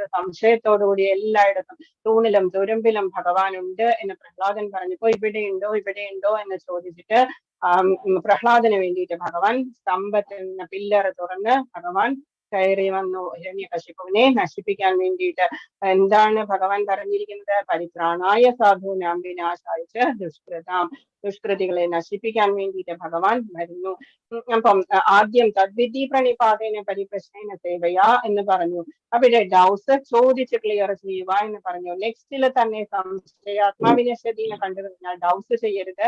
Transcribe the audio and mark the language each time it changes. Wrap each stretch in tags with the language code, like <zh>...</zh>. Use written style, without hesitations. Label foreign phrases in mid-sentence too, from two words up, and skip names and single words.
<ml>സംശയത്തോടുകൂടി എല്ലായിടത്തും തൂണിലും തുരുമ്പിലും ഭഗവാൻ ഉണ്ട് എന്ന് പ്രഹ്ലാദൻ പറഞ്ഞപ്പോ ഇവിടെയുണ്ടോ എന്ന് ചോദിച്ചിട്ട് പ്രഹ്ലാദന് വേണ്ടിയിട്ട് ഭഗവാൻ സ്തംഭത്തിൽ നിന്ന് പില്ലറ് തുറന്ന് ഭഗവാൻ കയറി വന്നു ഹിരണ്യകശിപുവിനെ നശിപ്പിക്കാൻ വേണ്ടിയിട്ട്. എന്താണ് ഭഗവാൻ പറഞ്ഞിരിക്കുന്നത്?</ml> <sa>പരിത്രാണായ സാധൂനാം വിനാശായ ദുഷ്കൃതാം,</sa> <ml>ദുഷ്കൃതികളെ നശിപ്പിക്കാൻ വേണ്ടിയിട്ട് ഭഗവാൻ വരുന്നു. അപ്പം ആദ്യം</ml> <sa>തദ്വിധി പ്രണിപാതേന പരിപ്രശ്നേന സേവയ</sa> <ml>എന്ന് പറഞ്ഞു. അവിടെ ഡൗട്ട്സ് ചോദിച്ച് ക്ലിയർ ചെയ്യുക എന്ന് പറഞ്ഞു. നെക്സ്റ്റില് തന്നെ സംശയാത്മാവിനശ്യതീനെ കണ്ടു കഴിഞ്ഞാൽ ഡൗട്ട്സ് ചെയ്യരുത്.</ml>